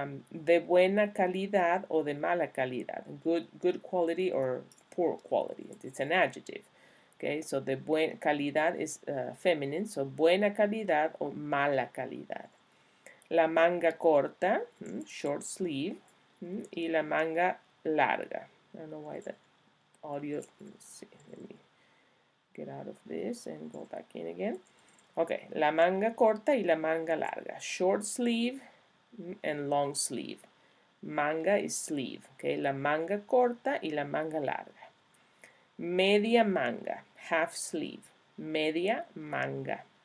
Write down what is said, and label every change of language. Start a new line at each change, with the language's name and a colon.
Spanish: De buena calidad o de mala calidad.
English: Good quality or poor quality. It's an adjective. Okay, so
Spanish: de buena calidad
English: is feminine, so
Spanish: buena calidad o mala calidad. La manga corta,
English: short sleeve,
Spanish: y la manga larga.
English: I don't know why that audio, let's see, let me get out of this and go back in again.
Spanish: Okay, la manga corta y la manga larga.
English: Short sleeve and long sleeve.
Spanish: Manga
English: is sleeve.
Spanish: Okay, la manga corta y la manga larga. Media manga,
English: half sleeve.
Spanish: Media manga.